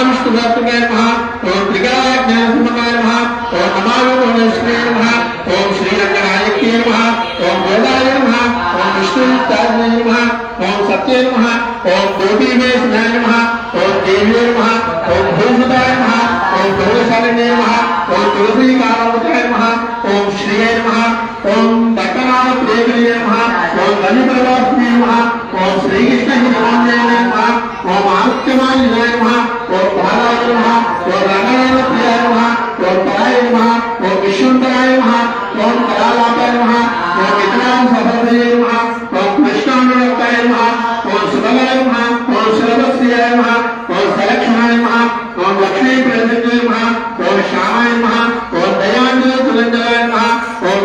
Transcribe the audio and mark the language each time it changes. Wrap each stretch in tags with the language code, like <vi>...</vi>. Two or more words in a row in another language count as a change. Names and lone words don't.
<sa>విష్ణుభక్తాయ నమః ఓం త్రికాలజ్ఞానసంపన్నాయ నమః ఓం నమామి భువనేశ్వరే నమః ఓం శ్రీరంగనాయక్యే నమః ఓం గోదాయ నమః ఓం విష్ణుతాయ నమః ఓం సత్యే నమః ఓం కోటివేశనాయ నమః ఓం దేవ్యే నమః ఓం భూసుతాయ నమః ఓం గౌరశాలినే నమః ఓం తులసీకారావతాయ నమః ఓం శ్రీయే నమః ఓం దక్కనాథ ప్రేమియే నమః ఓం లలితప్రభాస్మే నమః ఓం శ్రీకృష్ణ హితవాన్యే నమః नीलाय नमः ओम बालाय नमः ओम रंगाय प्रियाय नमः ओम पराय नमः ओम विश्वंतराय नमः ओम कलालापाय नमः ओम वितराय सफलये नमः ओम कृष्णानुरक्ताय नमः ओम सुबलाय नमः ओम सर्वश्रियाय नमः ओम सलक्षणाय नमः ओम लक्ष्मी प्रसन्नाय नमः ओम श्यामाय नमः ओम दयानिधि तुलंजनाय नमः ओम</sa>